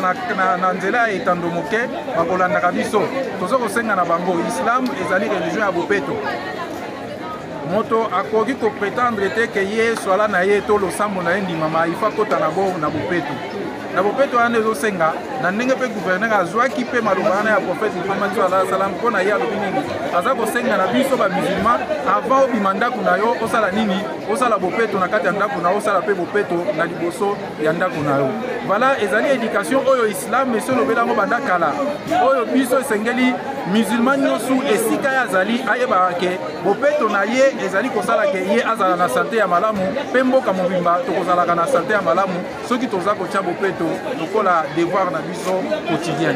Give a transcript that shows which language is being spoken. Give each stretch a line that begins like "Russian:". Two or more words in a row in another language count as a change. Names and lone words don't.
Lingala: na nzela ya etando moke bakolandaka biso toza kosenga na bango islam ezali religion ya bopeto moto akoki kopretendre te ke ye swala na ye to losambo na ye ndimama ifa kota na bopeto na bopeto wana ezosenga na ndenge mpe gouverneur azwaki mpe maloba wana ya prophète Muhammad
Arabic: صلى الله عليه وسلم
Lingala: mpona ye alobi nini aza kosenga na biso bamusulman avant obima ndako na yo osala nini osala bopeto na kati ya ndako na yo osala mpe bopeto na liboso ya ndako na yo. Voilà ezali éducation oyo islam esi olobela yango banda kala oyo biso esengeli musulman nyonso esika ye azali ayebaka ke bopeto na ye ezali kosala ke ye azala na sante ya malamu mpe mboka mobimba tokozalaka na sante ya malamu soki toza kotya bopeto lokola devoir na biso quotidien.